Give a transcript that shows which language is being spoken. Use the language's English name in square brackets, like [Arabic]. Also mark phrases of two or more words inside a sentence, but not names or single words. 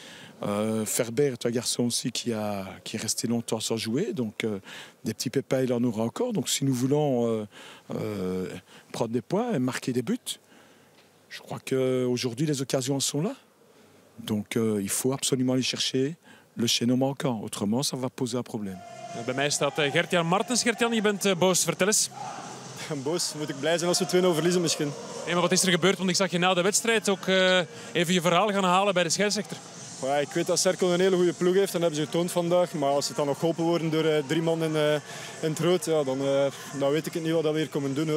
[French] Ferber est un garçon aussi qui est resté longtemps sans jouer, donc des petits pépins, il en aura encore. Donc si nous voulons prendre des points et marquer des buts, je crois qu'aujourd'hui, les occasions sont là. Donc il faut absolument aller chercher le chaînon manquant. Autrement, ça va poser un problème. [Dutch] Bij mij staat Gert-Jan Martens. Gert-Jan, je bent boos. Vertel eens. Boos, moet ik blij zijn als we 2-0 verliezen misschien. Hey, maar wat is er gebeurd? Want ik zag je na de wedstrijd ook even je verhaal gaan halen bij de scheidsrechter. Ja, ik weet dat Cerkel een hele goede ploeg heeft. Dat hebben ze getoond vandaag. Maar als ze dan nog geholpen worden door 3 man in het rood, ja, dan weet ik het niet wat we hier komen doen.